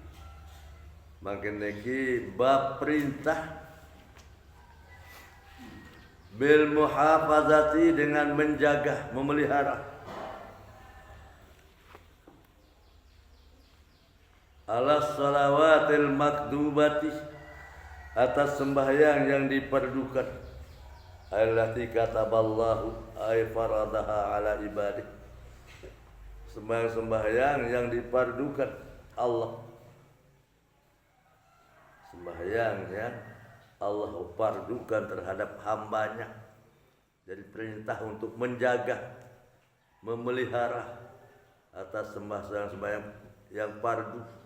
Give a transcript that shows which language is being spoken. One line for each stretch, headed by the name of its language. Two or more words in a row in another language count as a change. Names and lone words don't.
Indonesian: Makin niki bab perintah
Arabic: بالمحافظة
Indonesian: dengan menjaga, memelihara
Arabic: على الصلوات المكتوبات
Indonesian: atas sembahyang yang diperdukan
Arabic: التي كتبها الله أي فرضها على عباده,
Indonesian: sembahyang yang dipardukan Allah, sembahyang yang Allah pardukan terhadap hambanya. Jadi perintah untuk menjaga, memelihara atas sembahyang yang pardu.